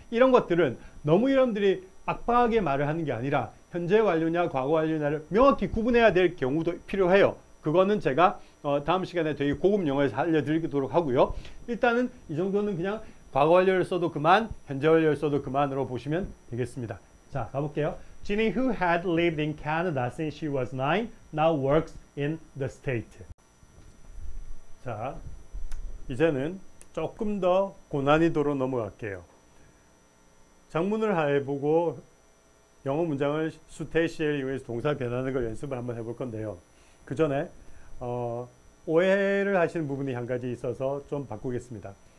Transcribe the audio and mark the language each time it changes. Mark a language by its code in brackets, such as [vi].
[ko] 이런 것들은 너무 여러분들이 빡빡하게 말을 하는 게 아니라 현재 완료냐 과거 완료냐를 명확히 구분해야 될 경우도 필요해요. 그거는 제가 다음 시간에 되게 고급 용어에서 알려드리도록 하고요. 일단은 이 정도는 그냥 과거 완료를 써도 그만, 현재 완료를 써도 그만으로 보시면 되겠습니다. 자, 가볼게요. [en] Ginny, who had lived in Canada since she was 9, now works in the state. [ko] 자, 이제는 조금 더 고난이도로 넘어갈게요. 장문을 해보고 영어 문장을 수태시를 이용해서 동사 변하는 걸 연습을 한번 해볼 건데요. 그 전에 오해를 하시는 부분이 한 가지 있어서 좀 바꾸겠습니다.